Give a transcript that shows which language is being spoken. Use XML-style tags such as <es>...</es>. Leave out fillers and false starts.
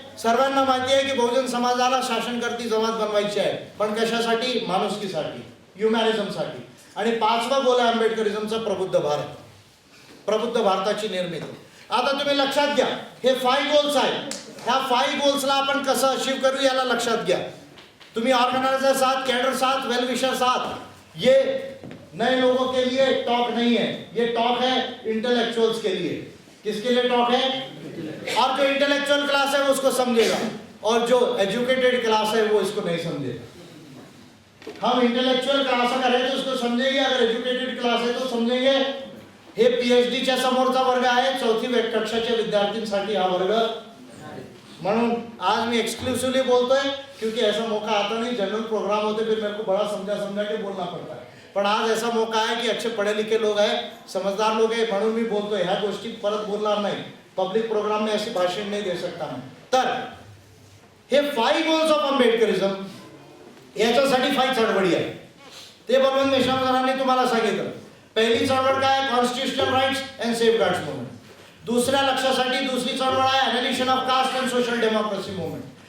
<mr>सर्वांना माहिती आहे की बहुजन समाजाला शासनकर्ती जमात बनवायची आहे, पण कशासाठी? माणुसकीसाठी, ह्युमॅनिझमसाठी. आणि 5वा गोल आहे आंबेडकरिझमचा प्रबुद्ध भारत, प्रबुद्ध भारताची निर्मिती. आता तुम्ही लक्षात घ्या, हे 5 गोल्स आहेत. ह्या 5 गोल्सला आपण कसं अचीव करू याला लक्षात घ्या.</mr> <hi>तुम्ही ऑर्गेनाइजर साथ, कैडर साथ, वेल विशर साथ, ये नए लोगों के लिए टॉक नहीं है, ये टॉक है इंटेलेक्चुअल्स के लिए. किसके लिए टॉक है? और जो इंटेलेक्चुअल क्लास है वो उसको समझेगा, और जो एजुकेटेड क्लास है वो इसको नहीं समझेगा. हम इंटेलेक्चुअल क्लास अगर है तो उसको समझेंगे, अगर एजुकेटेड क्लास है तो समझेंगे.</hi> <mr>हे पीएचडीच्या समोरचा वर्ग आहे, 4थी कक्षाच्या विद्यार्थ्यांसाठी हा वर्ग।</mr> <hi>म्हणून आज मैं एक्सक्लूसिवली बोलतोय क्योंकि ऐसा मौका आता नहीं, जनरल प्रोग्राम होते फिर मेरे को बड़ा समझा के बोलना पड़ता है, पण आज ऐसा मौका आहे की अच्छे पढ़े लिखे लोग हैं, समझदार लोग हैं,</hi> <mr>म्हणून मी बोलतोय। ह्या गोष्टी परत बोलणार नाही,</mr> <hi>पब्लिक प्रोग्राम में ऐसे भाषण नहीं दे सकता मैं।</hi> <mr>तर हे 5 गोल्स ऑफ आंबेडकरिझम याच्यासाठी 5 चळवळी आहे, ते बलवंत मेश्राम सरांनी तुम्हाला सांगितलं। पहिली चळवळ काय, constitutional rights and safeguards movement. दुसऱ्या लक्ष्यासाठी दुसरी चळवळ आहे abolition of caste and social democracy movement.</mr>